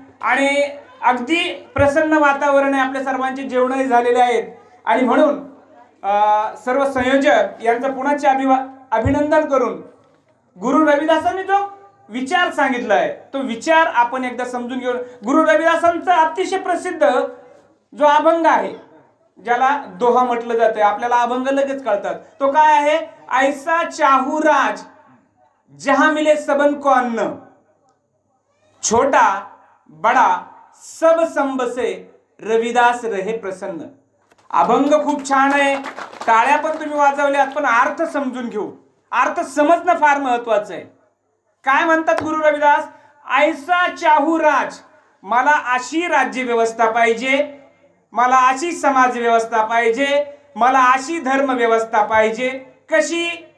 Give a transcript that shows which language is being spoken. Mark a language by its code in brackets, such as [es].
[mr] आणि अगदी प्रसन्न वातावरण आहे, आपल्या सर्वांचे जेवणही झालेले आहेत आणि म्हणून सर्व संयोजक यांचं पुन्हा अभिनंदन करून गुरु रविदासांनी जो विचार सांगितलाय तो विचार आपण एकदा समजून घेऊ। गुरु रविदासांचा अतिशय प्रसिद्ध जो अभंग आहे ज्याला दोहा म्हटलं जातं, आपल्याला अभंग लगेच कळतात, तो काय आहे? [hi] ऐसा चाहू राज जहां मिले सबन को अन्न, छोटा बड़ा सब संबसे रविदास रहे प्रसन्न। [mr] अभंग खूप छान आहे, टाळ्या पण तुम्ही वाजवल्यात, पण अर्थ समजून घेऊ, अर्थ समजणं फार महत्वाचं आहे। काय म्हणतात गुरु रविदास? [hi] ऐसा चाहू राज, [mr] मला अशी राज्य व्यवस्था पाहिजे, मला अशी समाज व्यवस्था पाहिजे, मला अशी धर्म व्यवस्था पाहिजे। कशी?